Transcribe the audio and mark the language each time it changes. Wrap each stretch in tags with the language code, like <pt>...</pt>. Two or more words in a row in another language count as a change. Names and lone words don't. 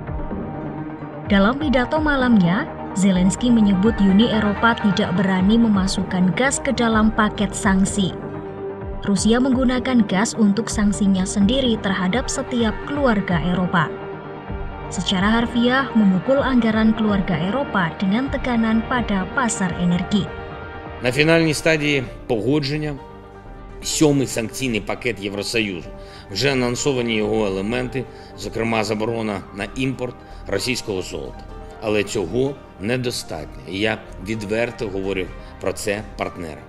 <id>Dalam pidato malamnya, Zelensky menyebut Uni Eropa tidak berani memasukkan gas ke dalam paket sanksi. Rusia menggunakan gas untuk sanksinya sendiri terhadap setiap keluarga Eropa. Secara harfiah memukul anggaran keluarga Eropa dengan tekanan pada pasar energi.</id> <uk>На фінальній стадії погодження 7-й санкційний пакет Євросоюзу. Вже анонсовані його елементи, зокрема заборона на імпорт російського золота. Але цього недостатньо, і я відверто говорю про це партнерам.</uk>